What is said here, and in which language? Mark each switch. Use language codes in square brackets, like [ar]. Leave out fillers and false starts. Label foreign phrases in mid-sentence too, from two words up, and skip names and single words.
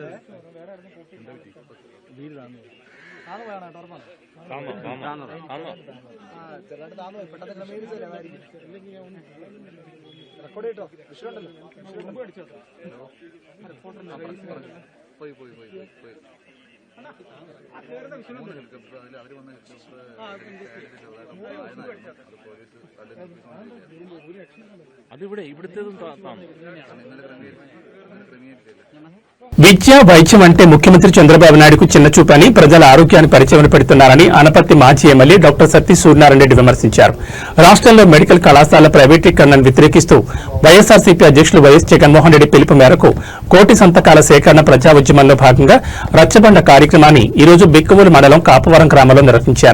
[ml] ചെറുതായിട്ട് താന്നു പോയി, പെട്ടെന്ന് ക്രമീകരിച്ചില്ല റെക്കോർഡ് ചെയ്തോ, വിഷയമുണ്ടല്ലോ പോയി പോയി പോയി പോയി അതിവിടെ ഇവിടുത്തേതും [te] విద్య వైద్యం అంటే ముఖ్యమంత్రి చంద్రబాబు నాయుడుకు చిన్న చూపని, ప్రజల ఆరోగ్యాన్ని పరిచయం పెడుతున్నారని అనపర్తి మాజీ ఎమ్మెల్యే డాక్టర్ సత్తి సూర్యనారాయణ రెడ్డి విమర్శించారు. రాష్ట్రంలో మెడికల్ కళాశాల ప్రైవేటీకరణను వ్యతిరేకిస్తూ వైఎస్ఆర్సీపీ అధ్యక్షులు వైఎస్ జగన్మోహన్ రెడ్డి పిలుపు మేరకు కోటి సంతకాల సేకరణ ప్రజా ఉద్యమంలో భాగంగా రచ్చబండ కార్యక్రమాన్ని ఈ రోజు బిక్కవోలు మండలం కాపవరం గ్రామంలో నిర్వహించారు.